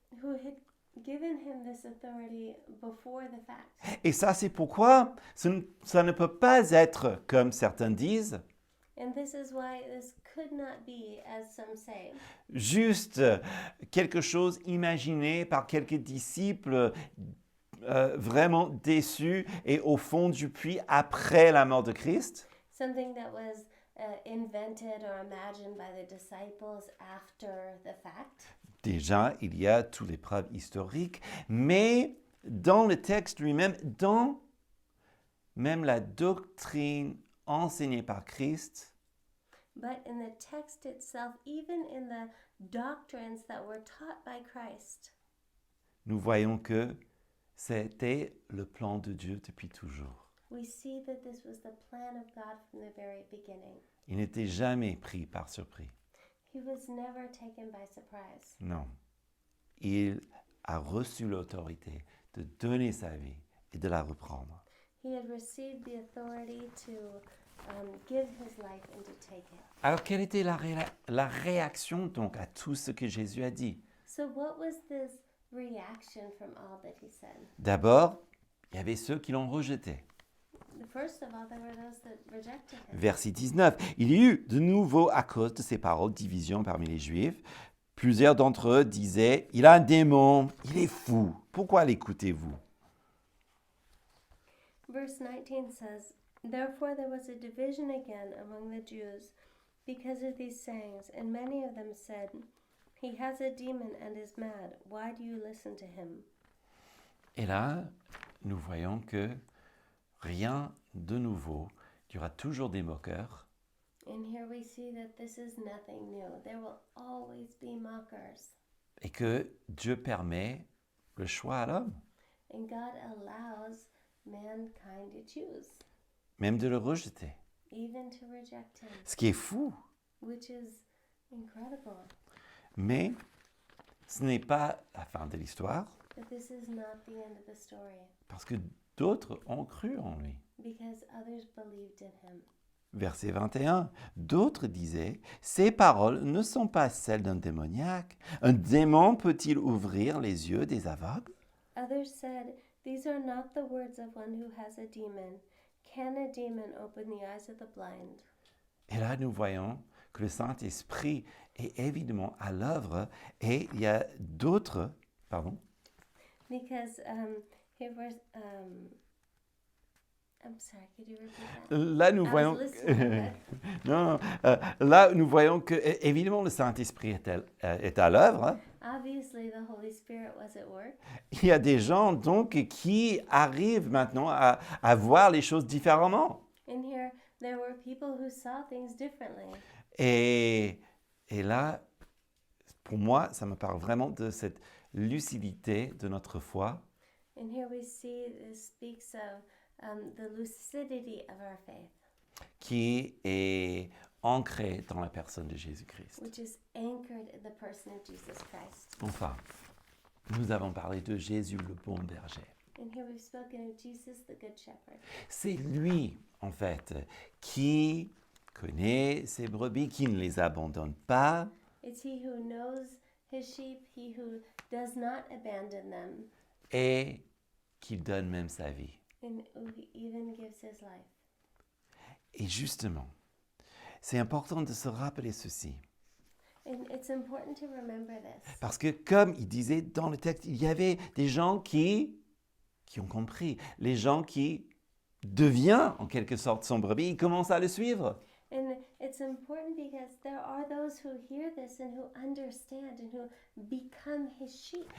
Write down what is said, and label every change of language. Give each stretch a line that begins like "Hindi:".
English: who had given him this authority before the fact.
French: Et ça, c'est pourquoi ça ne peut pas être, comme certains disent,
English: And this is why this could not be, as some say,
French: juste quelque chose imaginé par quelques disciples vraiment déçus et au fond du puits après la mort de Christ.
English: something that was invented or imagined by the disciples after the fact.
French: Déjà, il y a toutes les preuves historiques, mais dans le texte lui-même, dans même la doctrine enseignée par Christ,
English: But in the text itself, even in the doctrines that were taught by Christ,
French: nous voyons que c'était le plan de Dieu depuis toujours.
English: we see that this was the plan of God from the very beginning.
French: Il n'était jamais pris par surprise.
English: He was never taken by surprise.
French: Non. Il a reçu l'autorité de donner sa vie et de la reprendre.
English: He had received the authority to give his life and to take it.
French: Alors, quelle était la réaction donc à tout ce que Jésus a dit?
English: So what was this reaction from all that he said?
French: D'abord, il y avait ceux qui l'ont rejeté.
English: First of all, there were those that rejected him.
French: Verset 19. Il y eut de nouveau, à cause de ces paroles, division parmi les Juifs. Plusieurs d'entre eux disaient, il a un démon, il est fou. Pourquoi l'écoutez-vous?
English: Verse 19 says, Therefore there was a division again among the Jews because of these sayings, and many of them said, He has a demon and is mad. Why do you listen to him?
French: Et là, nous voyons que rien de nouveau. Il y aura toujours des moqueurs.
English: And here we see that this is nothing new. There will always be mockers.
French: Et que Dieu permet le choix à l'homme,
English: And God allows mankind to choose,
French: même de le rejeter.
English: even to reject him,
French: Ce qui est fou.
English: which is incredible.
French: Mais ce n'est pas la fin de l'histoire,
English: But this is not the end of the story,
French: parce que d'autres ont cru en lui.
English: because others believed in him.
French: Verset 21, d'autres disaient, ces paroles ne sont pas celles d'un démoniaque. Un démon peut-il ouvrir les yeux des aveugles?
English: Others said, These are not the words of one who has a demon. Can a demon open the eyes of the blind?
French: Et là, nous voyons que le Saint-Esprit est évidemment à l'œuvre et il y a d'autres,
English: Because here was, I'm sorry, could you repeat that?
French: là nous
English: I
French: voyons,
English: was listening,
French: non, là nous voyons que évidemment le Saint-Esprit est à l'œuvre. Hein.
English: Obviously, the Holy Spirit was at work.
French: Il y a des gens donc qui arrivent maintenant à voir les choses différemment.
English: And here, there were people who saw things differently.
French: Et là, pour moi, ça me parle vraiment de cette lucidité de notre foi
English: And here we see this speaks of the lucidity of our faith,
French: qui est ancrée dans la personne de Jésus-Christ.
English: which is anchored in the person of Jesus Christ.
French: Enfin, nous avons parlé de Jésus le bon berger.
English: And here we've spoken of Jesus, the Good Shepherd.
French: C'est lui, en fait, qui connaît ses brebis, qui ne les abandonne pas
English: It's he who knows his sheep, he who does not abandon them,
French: et qui donne même sa vie.
English: and who even gives his life.
French: Et justement, c'est important de se rappeler ceci.
English: And it's important to remember this.
French: Parce que comme il disait dans le texte, il y avait des gens qui ont compris. Les gens qui deviennent en quelque sorte son brebis, ils commencent à le suivre.
English: And It's important because there are those who hear this and who understand and who become his sheep.